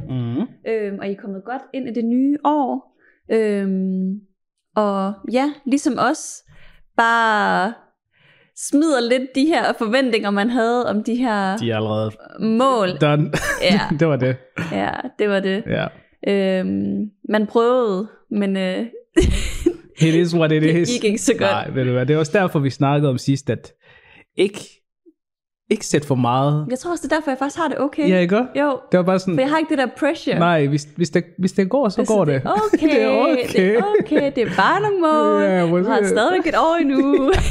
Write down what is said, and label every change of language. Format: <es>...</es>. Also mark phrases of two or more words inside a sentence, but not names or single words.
<da>Og I er kommet godt ind i det nye år. Og ja, ligesom os, bare smider lidt de her forventninger, man havde om de her de er allerede mål. Done. Det var det. Ja, det var det. Man prøvede, men</da> <en>it is what it is.</en> <da>Det gik ikke så godt. Nej, ved du hvad, det var også derfor, vi snakkede om sidst, at ikke sæt for meget. Jeg tror også, det er derfor, jeg faktisk har det okay. Ja, ikke? Jo, det var bare sådan, for jeg har ikke det der pressure. Nej, hvis det går, så går det. Okay, det er okay. Det er bare nogle mål. Jeg har stadigvæk et år endnu.</da>